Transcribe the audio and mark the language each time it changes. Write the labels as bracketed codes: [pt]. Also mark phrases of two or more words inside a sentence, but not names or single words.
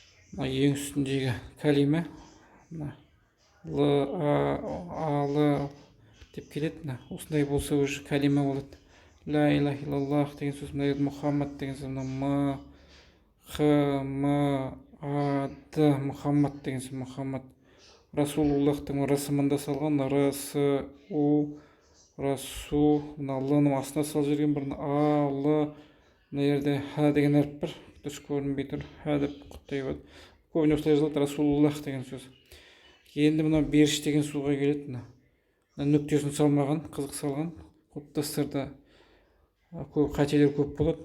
[kk] мына ең үстіндегі кәлима мына л ал деп келеді. Мына осындай болса уже кәлима болады. [ar] لا إله إلا الله [kk] деген сөз, мына жерде Мұхаммад деген сөз, мына м х м а д Мұхаммад деген сөз, Мұхаммад. Расулуллахтың расымында салған р с у расу, мына лның астына салып жіберген, бір а л, мына жерде х деген әріп бар, дұрыс көрінбей тұр, х деп құттай болады. Көбіне осылай жазылады, расулуллах деген сөз. Енді мына беріш деген суға келеді. Мына нүктесін салмаған, қызық салған құлпытастарда көп қателер көп болады.